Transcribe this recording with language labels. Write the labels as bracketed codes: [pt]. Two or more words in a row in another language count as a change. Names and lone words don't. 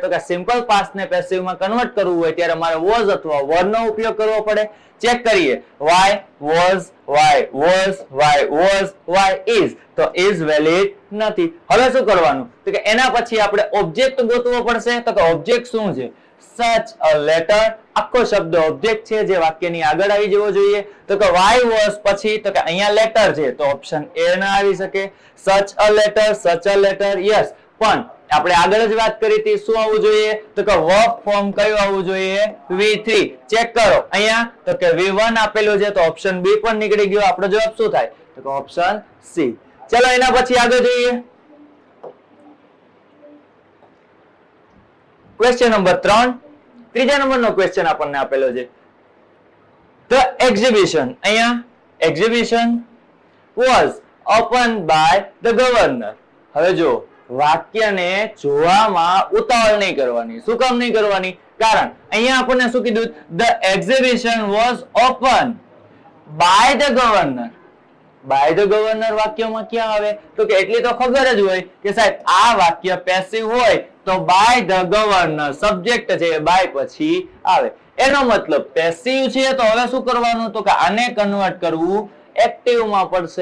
[gu] તો કે [en] simple past [gu] ને પેસિવ માં કન્વર્ટ કરવું હોય ત્યારે મારે વોઝ અથવા વર નો ઉપયોગ કરવો પડે. ચેક કરીએ [en] why, was, why, was, why, was, why, is. [gu] તો [en] is valid [gu] નથી. હવે શું કરવાનું? તો કે એના પછી આપણે ઓબ્જેક્ટ ગોતવો પડશે. તો કે ઓબ્જેક્ટ શું છે? [en] such a letter. [gu] આખો શબ્દ ઓબ્જેક્ટ છે જે વાક્યની આગળ આવી જવો જોઈએ. તો કે [en] why was [gu] પછી તો કે અહીંયા લેટર છે તો [en] option A [gu] ના આવી શકે. [en] such a letter, yes. [gu] પણ આપણે આગળ જ વાત કરી હતી શું આવવું જોઈએ? તો કે [en] verb form [gu] કયું આવવું જોઈએ? V3. ચેક કરો અહીંયા તો કે V1 આપેલું છે તો [en] option B [gu] પણ નીકળી ગયો. આપણો જવાબ શું થાય? તો [en] option C. [gu] ચલો એના પછી આગળ જોઈએ. [en] question number 3. [gu] ત્રીજા નંબરનો ક્વેશ્ચન આપણને આપેલો છે. [en] The exhibition, અહીંયા exhibition was opened by the governor. [gu] હવે જો વાક્યને જોવામાં ઉતાવળ નહીં કરવાની. શું કામ નહીં કરવાની? કારણ અહીંયા આપણને શું કીધું? [en] The exhibition was opened by the governor. by the governor [gu] વાક્યમાં ક્યાં આવે? તો કે એટલી તો ખબર જ હોય કે સાહેબ આ વાક્ય પેસિવ હોય તો [en] by the governor [gu] સબ્જેક્ટ છે બાય પછી આવે. એનો મતલબ પેસિવ છે તો હવે શું કરવાનું? તો કે આને કન્વર્ટ કરવું એક્ટિવ માં પડશે.